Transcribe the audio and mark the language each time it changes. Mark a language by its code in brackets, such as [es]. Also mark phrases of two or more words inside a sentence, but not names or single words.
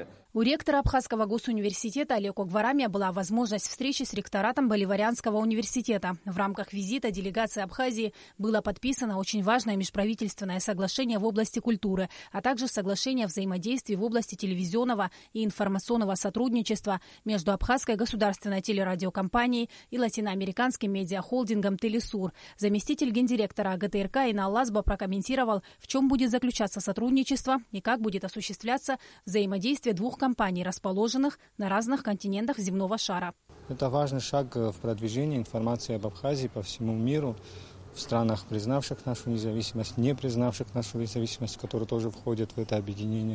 [ru] У ректора Абхазского госуниверситета Олеко Гварамия была возможность встречи с ректоратом Боливарианского университета. В рамках визита делегации Абхазии было подписано очень важное межправительственное соглашение в области культуры, а также соглашение о взаимодействии в области телевизионного и информационного сотрудничества между Абхазской государственной телерадиокомпанией и латиноамериканским медиахолдингом «Телесур». Заместитель гендиректора АГТРК Инал Лазба прокомментировал, в чем будет заключаться сотрудничество и как будет осуществляться взаимодействие двух компаний, расположенных на разных континентах земного шара. Это важный шаг в продвижении информации об Абхазии по всему миру, в странах, признавших нашу независимость, не признавших нашу независимость, которые тоже входят в это объединение.